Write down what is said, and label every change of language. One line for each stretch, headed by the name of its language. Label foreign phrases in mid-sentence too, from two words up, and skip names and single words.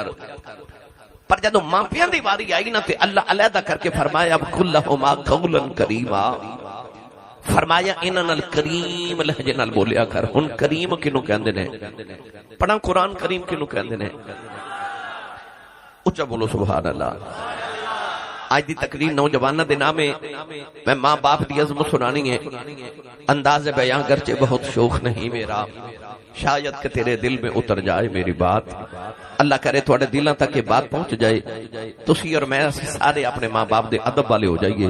Punjabi: پر جدو ماں پیاں دی واری آئی نا تے اللہ علیحدہ کر کے فرمایا
Arabic: وَقُلْ لَهُمَا قَوْلًا كَرِيمًا،
Punjabi: فرمایا انہاں نال کریم لہجے نال بولیا کر۔ ہن کریم کینوں کہندے نے؟ پڑھا قرآن کریم کینوں کہندے نے؟ اچھا بولو سبحان اللہ۔ آج دی تقریر نوجوانہ دے نام میں ماں باپ دی عظمت سنانی ہے،
Urdu: انداز بیان گرچہ بہت شوق نہیں میرا، شاید کہ تیرے دل میں اتر جائے میری بات، اللہ کرے تھوڑے دلوں تک یہ بات پہنچ جائے،
Punjabi: تسی اور میں سارے اپنے ماں باپ دے ادب والے ہو جائیے۔